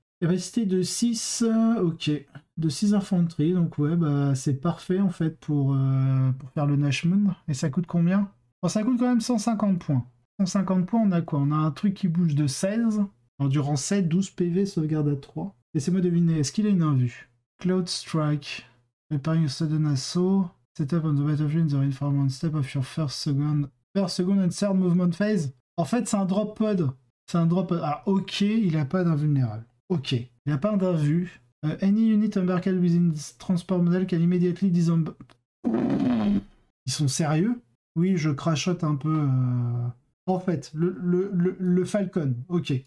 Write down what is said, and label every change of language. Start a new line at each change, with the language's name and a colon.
French: Capacité de 6, ok, de 6 infanterie, donc ouais, bah c'est parfait en fait pour faire le Nashmoon. Et ça coûte combien? Bon, ça coûte quand même 150 points. 150 points, on a quoi? On a un truc qui bouge de 16, endurance 7, 12 PV, sauvegarde à 3. Laissez-moi deviner, est-ce qu'il a une invue?
English: Cloud Strike, preparing a sudden assault, setup on the battlefield, the reinforcement step of your first, second and third movement phase.
French: En fait, c'est un drop pod. C'est un drop pod. Ah, ok, il a pas d'invulnérable. Ok, il n'y a pas d'invue.
English: Any unit embarked within this transport model can immediately disassemble.
French: Ils sont sérieux? Oui, je crachote un peu En fait, le Falcon, ok.